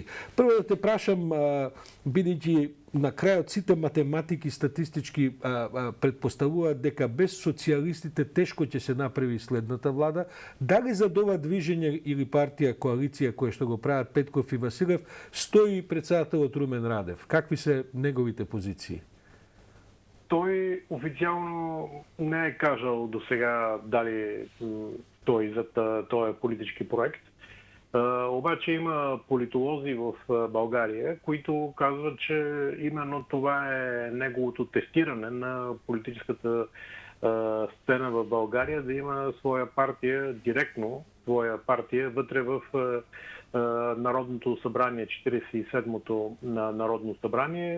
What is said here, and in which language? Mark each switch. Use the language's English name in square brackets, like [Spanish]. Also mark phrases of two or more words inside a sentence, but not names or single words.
[Macedonian] Прво да те прашам, бидејќи на крајот сите математики статистички предпоставуваат дека без социјалистите тешко ќе се направи следната влада, дали за ова движење или партија, коалиција која што го прават Петков и Василев, стои председателот Румен Радев? Какви се неговите позиции? [Bulgarian] Той официално не е кажал до сега дали стои за този политически проект. Обаче има политолози в България, които казват, че именно това е неговото тестиране на политическата сцена в България, да има своя партия, директно своя партия вътре в Народното събрание, 47-то Народно събрание.